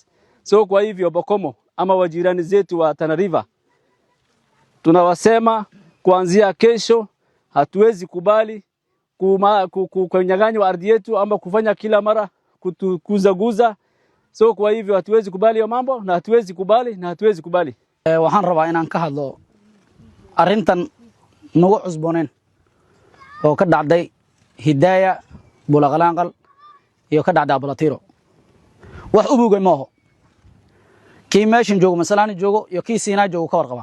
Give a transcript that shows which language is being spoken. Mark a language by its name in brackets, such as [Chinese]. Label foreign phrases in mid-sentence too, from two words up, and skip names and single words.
[Swahili] So kwa hivyo Bokomo ama wajirani zetu wa Tana River, tunawasema kuanzia kesho hatuwezi kubali kunyang'anywa ardhi yetu ama kufanya kila mara kutuguza. So kwa hivyo hatuwezi kubali hiyo mambo, na hatuwezi kubali. [Somali] Waxaan rabaa inaan ka hadlo arintan nagu cusbooneen oo ka dhacday Hidaya, Bulaqalaanqal iyo ka dhacday Abalatiro. Wax ubugay maaho. Kii meeshan joogo Masalani joogo iyo kii Siinaa joogo ka warqaba.